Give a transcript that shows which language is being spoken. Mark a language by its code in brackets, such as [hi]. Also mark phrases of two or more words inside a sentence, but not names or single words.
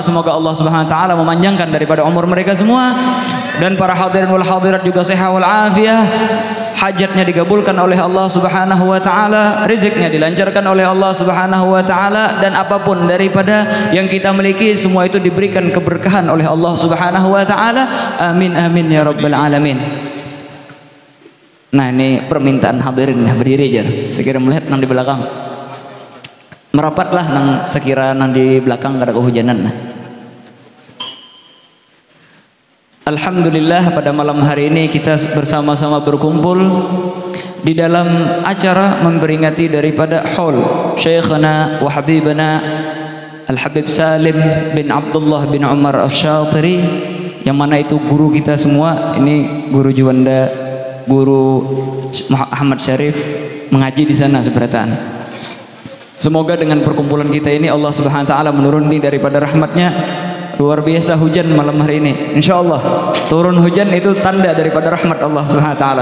[id] Semoga [ar] الله سبحانه وتعالى [id] memanjangkan daripada umur mereka semua, dan para [ar] الحاضرين والحاضرات [id] juga sehat wal afiah, hajatnya digabulkan oleh [ar] الله سبحانه وتعالى, [id] rezeknya dilancarkan oleh [ar] الله سبحانه وتعالى, [id] dan apapun daripada yang kita miliki semua itu diberikan keberkahan oleh [ar] الله سبحانه وتعالى. آمين آمين يا رب العالمين. [id] Nah, ini permintaan hadirin, berdiri aja. [bjn] Sekira melihat nang di belakang. Merapatlah nang sekira nang di belakang kada kehujanan. [id] Alhamdulillah, pada malam hari ini kita bersama-sama berkumpul di dalam acara memperingati daripada haul [ar] شيخنا وحبيبنا [id] Al-Habib Salim bin Abdullah bin Umar Asy-Syatiri, yang mana itu guru kita semua. Ini Guru Juanda, Guru Ahmad Syarif mengaji di sana seberatan. Semoga dengan perkumpulan kita ini [ar] الله سبحانه وتعالى [id] menuruni daripada rahmatnya. Luar biasa hujan malam hari ini. Insyaallah turun hujan itu tanda daripada rahmat [ar] الله سبحانه وتعالى.